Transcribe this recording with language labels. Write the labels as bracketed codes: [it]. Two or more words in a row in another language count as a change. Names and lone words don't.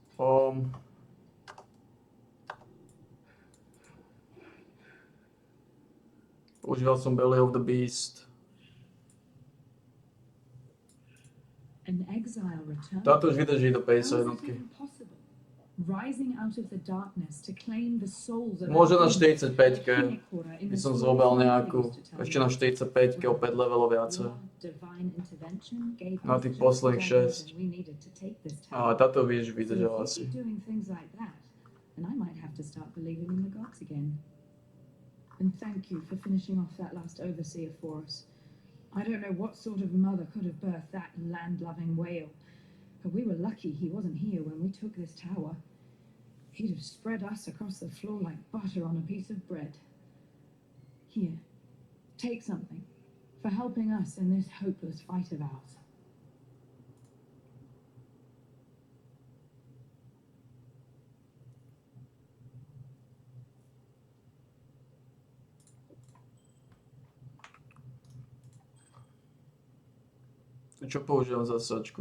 [sk] Používal som Belly of the Beast. [en] An exile returned. [sk] Táto už vydrží do 50 [en] How is it [sk] jednotky. [en] even possible? Rising out of the darkness to claim the souls of [sk] Možno na 45-ke by som zobral nejakú, ešte na 45-ke o 5 levelov viacej. Na tých posledných 6. Ale táto vieš vydržala asi. [en] And I might have to start believing in the gods again. And thank you for finishing off that last overseer for us. I don't know what sort of mother could have birthed that land-loving whale, but we were lucky he wasn't here when we took this tower. He'd have spread us across the floor like butter on a piece of bread. Here, take something for helping us in this hopeless fight of ours. [sk] Čo používam za sačku?